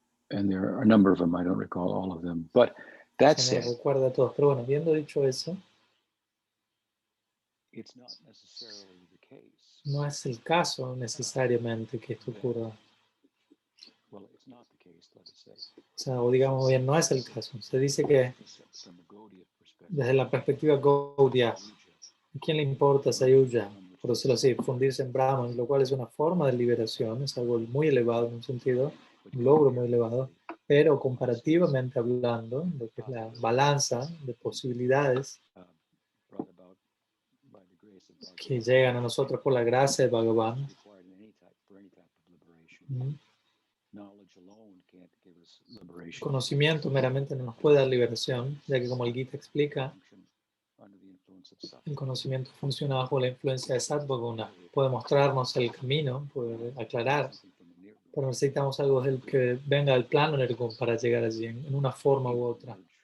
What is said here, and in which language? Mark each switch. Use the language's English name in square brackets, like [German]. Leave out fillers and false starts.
[English] And there are a number of them, I don't recall all of them. But that [Spanish] No [English] said, [Spanish] recuerdo a todos, pero bueno, habiendo dicho eso, [English] it's not necessarily the case. [Spanish] no es el caso necesariamente que esto ocurra. [English] Well, it's not the case, let us say. [Spanish] O sea, o digamos bien, no es el caso. Se dice que [English] From a Gaudiya perspective, [Spanish] desde la perspectiva Gaudiya, ¿a quién le importa Sayuja? Por decirlo así, fundirse en Brahman, lo cual es una forma de liberación, es algo muy elevado en un sentido, un logro muy elevado, pero comparativamente hablando, lo que es la balanza de posibilidades [English] brought about by the grace of Bhagavan, [Spanish] que llegan a nosotros por la gracia de Bhagavan, [English] required for any type of liberation. Knowledge alone can't give us liberation. [Spanish] conocimiento meramente no nos puede dar liberación, ya que como el Gita explica, [English] Function under the influence of sattva. [Spanish] el conocimiento funciona bajo la influencia de Sattva Guna. Puede mostrarnos el camino, puede aclarar, pero necesitamos algo que venga del plano Nirgun para llegar allí, en una forma u otra,